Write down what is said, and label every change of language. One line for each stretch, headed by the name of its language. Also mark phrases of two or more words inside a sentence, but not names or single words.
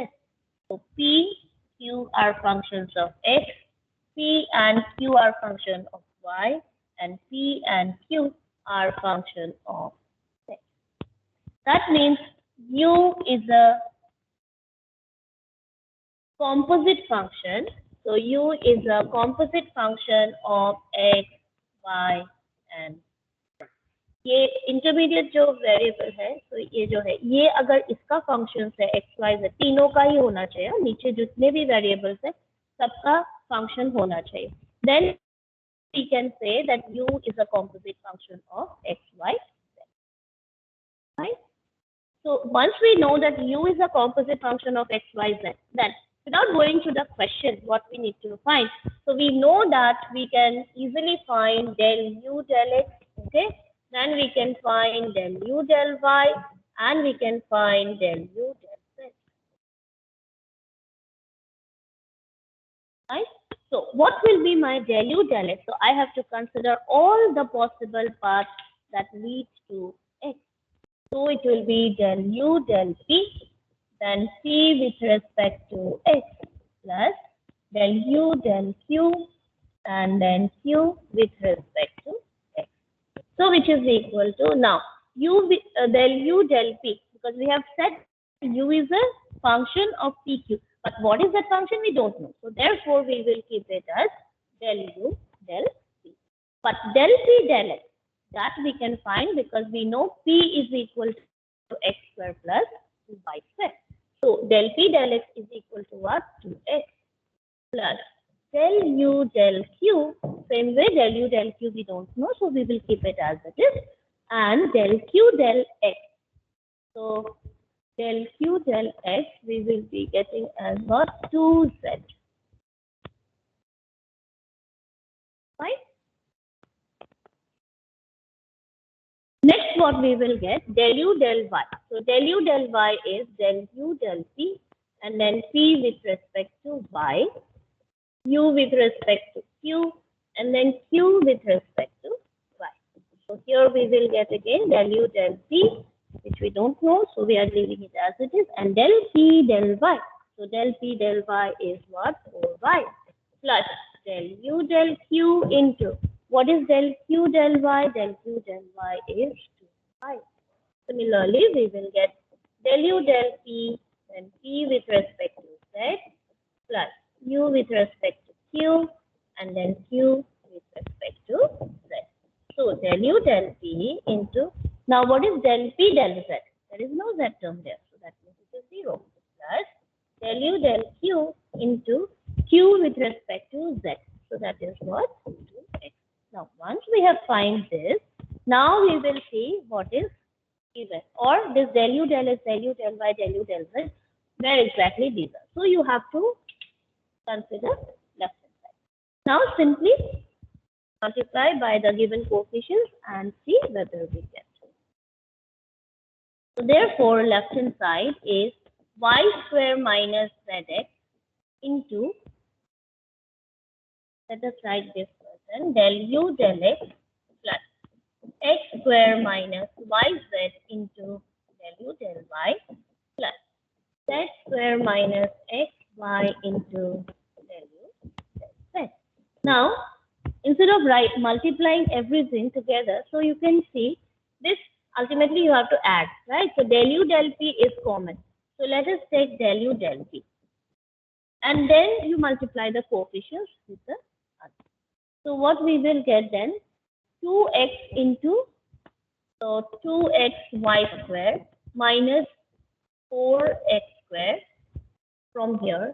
English: So p, q are functions of x, p and q are functions of y, and P and Q are function of x. That means U is a composite function. So U is a composite function of x, y and
Hindi: ये इंटरमीडिएट जो वेरिएबल है तो ये जो है ये अगर इसका फंक्शन है एक्स वाई जेड तीनों का ही होना चाहिए नीचे जितने भी वेरिएबल्स है सबका फंक्शन होना चाहिए
English: then we can say that u is a composite function of x, y, z. Right? So once we know that u is a composite function of x, y, z, then without going to the question, what we need to find. So we know that we can easily find del u del x, okay? Then we can find del u del y, and we can find del u del z. Right? So what will be my del u del x? So I have to consider all the possible paths that lead to x. So it will be del u del p, then p with respect to x plus del u del q, and then q with respect to x. So which is equal to now del u del p, because we have said u is a function of pq. But what is that function? We don't know. So therefore, we will keep it as del u del p. But del p del x, that we can find because we know p is equal to x square plus 2y square. So del p del x is equal to what? 2x plus del u del q. Same way, del u del q we don't know, so we will keep it as it is. And del q del x. So del q del x we will be getting as what? 2z. Right? Next what we will get? Del u del y. So del u del y is del u del p and then p with respect to y, u with respect to q, and then q with respect to y. So here we will get again del u del p, which we don't know, so we are leaving it as it is, and del p del y. So del p del y is what? 4y plus del u del q into what is del q del y? Del q del y is 2y. Similarly, we will get del u del p, then p with respect to z plus u with respect to q, and then q with respect to z. So del u del p into, now what is del p del z? There is no z term there, so that means it is 0 plus del u del q into q with respect to z. So that is what? 2x. Now once we have find this, now we will see what is given, or this del u del x, del u del y, del u del z, where exactly these are. So you have to consider left hand side. Now simply multiply by the given coefficients and see whether we get. So therefore, left hand side is y square minus zx into, let us write this person, del u del x plus x square minus yz into del u del y plus z square minus xy into del u del z. Now, instead of multiplying everything together, so you can see this ultimately you have to add, right? So del u del p is common. So let us take del u del p. And then you multiply the coefficients with the other. So what we will get then? 2x into, so 2xy square minus 4x square from here.